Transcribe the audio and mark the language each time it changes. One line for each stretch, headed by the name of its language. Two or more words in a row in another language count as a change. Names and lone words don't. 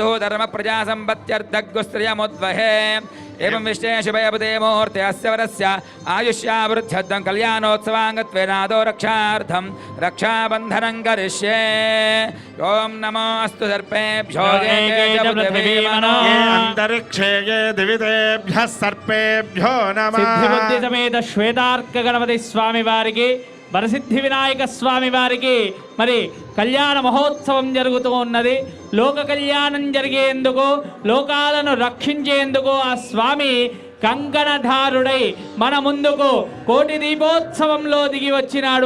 Sanskrit: धर्मप्रजासम्पत्त्यर्थगुस्त्रियमुद्वहे एवं विश्वे शुभयपदे मुहूर्ते अस्य वरस्य आयुष्यावृद्ध्यर्थं कल्याणोत्सवाङ्गत्वेनादो रक्षार्थं रक्षाबन्धनं करिष्ये ॐ नमो अस्तु सर्पेभ्यो ये अंतरिक्षे ये दिवितेभ्यः सर्पेभ्यो नमः
Telugu: సిద్ధిబుద్ధి సమేత శ్వేతార్క గణపతి స్వామి వారికి వరసిద్ధి వినాయక స్వామి వారికి మరి కళ్యాణ మహోత్సవం జరుగుతూ ఉన్నది. లోక కళ్యాణం జరిగేందుకు లోకాలను రక్షించేందుకు ఆ స్వామి కంకణధారుడై మన ముందుకు కోటి దీపోత్సవంలో దిగి వచ్చినాడు.